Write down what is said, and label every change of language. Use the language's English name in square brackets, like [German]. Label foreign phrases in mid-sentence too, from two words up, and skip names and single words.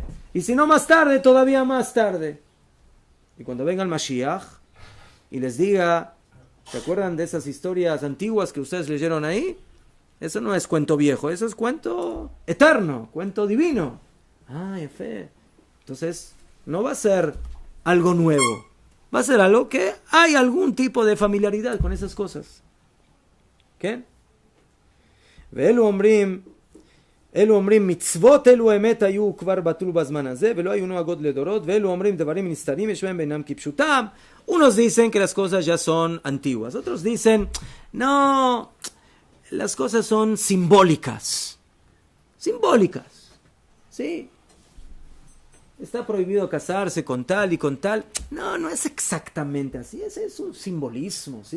[Spanish] Y si no más tarde, todavía más tarde. Y cuando venga el Mashiach y les diga, ¿se acuerdan de esas historias antiguas que ustedes leyeron ahí? Eso no es cuento viejo, eso es cuento eterno, cuento divino. Ya fe. Entonces, no va a ser algo nuevo. Va a ser algo que hay algún tipo de familiaridad con esas cosas. ¿Qué? [Hebrew] ואלו אומרים מצוות אלו אמת היו כבר בטלו בזמן הזה ולא היו נוהגות לדורות ואלו אומרים דברים נסתרים יש בהם בינם כפשוטם. [Spanish] Unos dicen que las cosas ya son antiguas, otros dicen no, las cosas son simbólicas, ¿sí? Está prohibido casarse con tal y con tal. No es exactamente así, es un simbolismo, ¿sí?